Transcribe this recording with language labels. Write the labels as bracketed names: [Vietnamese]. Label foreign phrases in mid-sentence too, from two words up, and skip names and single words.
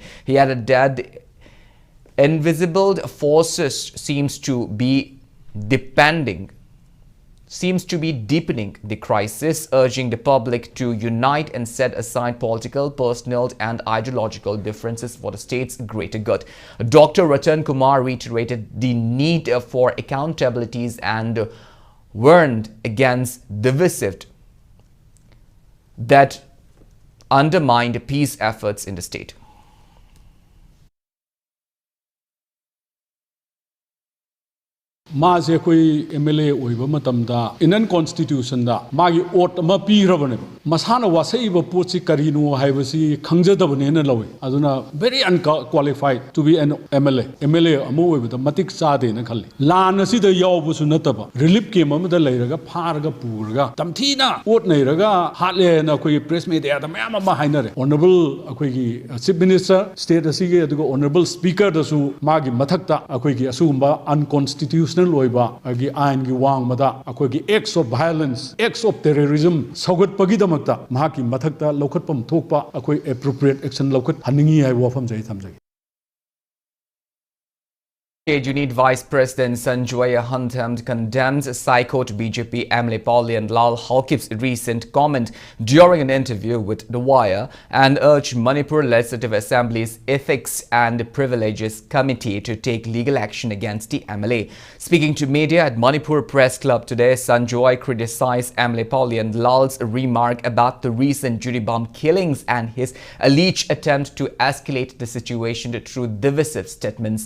[English] He added that the invisible forces seems to be deepening the crisis, urging the public to unite and set aside political, personal and ideological differences for the state's greater good. Dr. Ratan Kumar reiterated the need for accountabilities and warned against divisive that undermined peace efforts in the state. [Manipuri] मासे कोई एमएलए ओइबा मतमदा इंडियन कॉन्स्टिट्यूशन दा मागी ओट अमा पीरबने मसाना वासैबा पोची करिनो हाइबसी खंगजदबने न लवे अदुना [English] very unqualified to be an MLA [Manipuri] अमो ओइबदा मतिक चादे न खल्ले लान असिद यावबसु नतबा रिलीफ केम अमदा लैरगा फारगा पुरगा तमथीना ओट नैरगा हाटले न कोई [English] press media [Manipuri] दा मयाम अमा हाइनरे ऑनरेबल अखोइगी [English] Chief Minister [Manipuri] स्टेट असिगे अदुगा [English] Honourable Speaker [Manipuri] दसु मागी मथक्ता अखोइगी असुगुंबा अनकॉन्स्टिट्यूशनल लोइबा अगी आइन की वांग मदा अखोइगी [English] acts of violence acts of terrorism [Manipuri] सौगतपगिदमक्ता महाकी मथक्ता लौखटपम थोकपा अखोइ [English] appropriate action [Manipuri] लौखट हनिंगी हाइ वफम जै थमजै [English] Unit Vice President Sanjoy Huntham condemns psychote BJP MLA Paulian Lal Haukip's recent comment during an interview with The Wire and urged Manipur Legislative Assembly's Ethics and Privileges Committee to take legal action against the MLA. Speaking to media at Manipur Press Club today, Sanjoy criticized MLA Paulian Lal's remark about the recent jury bomb killings and his alleged attempt to escalate the situation through divisive statements.